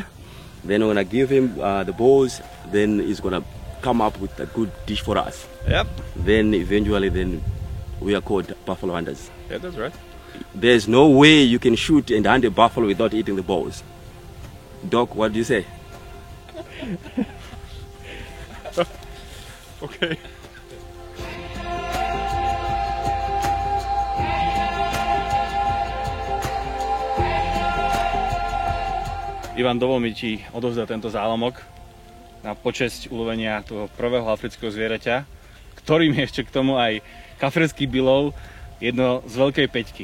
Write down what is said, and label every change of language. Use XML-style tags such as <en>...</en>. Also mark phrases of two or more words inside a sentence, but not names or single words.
<en>Then we're gonna give him the bows. Then he's gonna come up with a good dish for us. Yep. Then eventually, then we are called buffalo hunters. Yeah, that's right. There's no way you can shoot and hunt a buffalo without eating the bows. Doc, what do you say? Okay.</en> <sk>Ivan, dovol mi ti odovzdať tento zálamok na počesť ulovenia toho prvého afrického zvieraťa, ktorým je ešte k tomu aj kafirský bilov, jedno z veľkej peťky.</sk>